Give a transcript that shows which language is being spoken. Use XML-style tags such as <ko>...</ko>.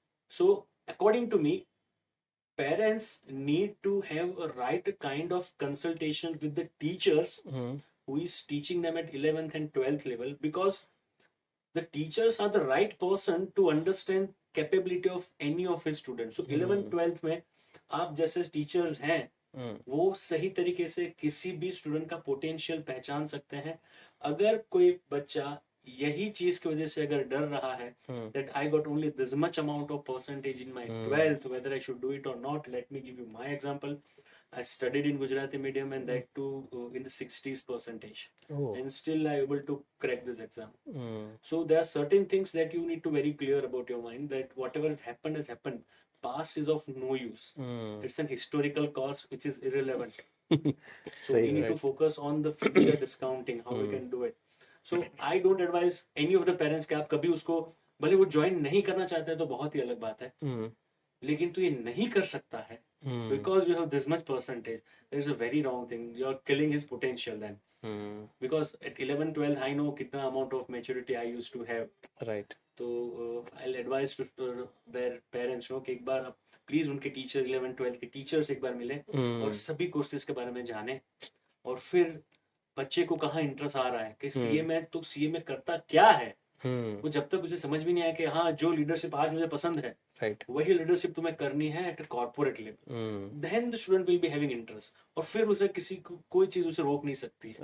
<en>So, according to me, parents need to have a right kind of consultation with the teachers who is teaching them at 11th and 12th level, because the teachers are the right person to understand capability of any of his students.</en> <hi>So 11th 12th में आप जैसे teachers हैं वो सही तरीके से किसी भी स्टूडेंट का पोटेंशियल पहचान सकते हैं. अगर कोई बच्चा यही चीज की वजह से अगर डर रहा है</hi> <en>that I got only this much amount of percentage in my 12th, whether I should do it or not, let me give you my example. I studied in Gujarati medium and that too in the 60s percentage. And still I able to crack this exam. So there are certain things that you need to very clear about your mind, that whatever has happened. Past is of no use. It's an historical cost which is irrelevant. So we need to focus on the future discounting, how we can do it. So I don't advise any of the parents</en> <hi>कि आप कभी उसको, भले वो join नहीं करना चाहते हैं तो बहुत ही अलग बात है, लेकिन तू ये नहीं कर सकता है</hi> <en>because you have this much percentage. There is a very wrong thing. You are killing his potential then. Because at 11 12 I know कितना amount of maturity I used to have. Right.</en> <hi>तो</hi> <en>I'll advise to their parents</en> <hi>कि एक बार please उनके teacher 11 12 के teachers एक बार मिले और सभी कोर्सेज के बारे में जाने, और फिर बच्चे को कहाँ इंटरेस्ट आ रहा है कि सीए में, तो सीए में करता क्या है, वो जब तक मुझे समझ भी नहीं आया कि हाँ जो लीडरशिप आज मुझे पसंद है, राइट, वही लीडरशिप तुम्हें करनी है</hi> <en>at corporate level, then the student will be having interest,</en> <hi>और फिर उसे किसी कोई चीज उसे रोक नहीं सकती.</hi>